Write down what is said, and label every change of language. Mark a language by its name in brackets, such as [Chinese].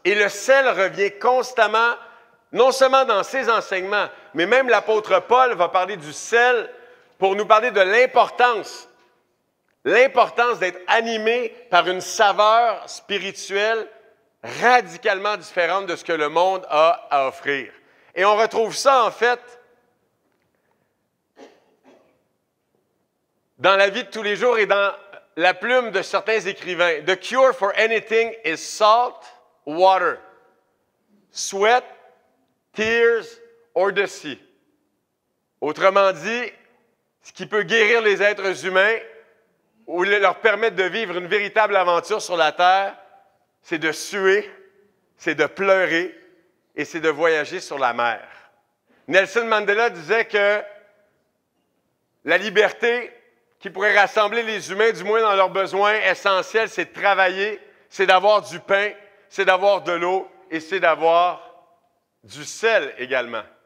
[French] Et le sel revient constamment, non seulement dans ses enseignements, mais même l'apôtre Paul va parler du sel pour nous parler de l'importance d'être animé par une saveur spirituelle radicalement différente de ce que le monde a à offrir. Et on retrouve ça, en fait, dans la vie de tous les jours et dans la plume de certains écrivains. [English] The cure for anything is salt, water, sweat, tears, or the sea. [French] Autrement dit, ce qui peut guérir les êtres humains ou leur permettre de vivre une véritable aventure sur la terre, c'est de suer, c'est de pleurer et c'est de voyager sur la mer. Nelson Mandela disait que la liberté qui pourrait rassembler les humains, du moins dans leurs besoins essentiels, c'est de travailler, c'est d'avoir du pain, c'est d'avoir de l'eau et c'est d'avoir du sel également.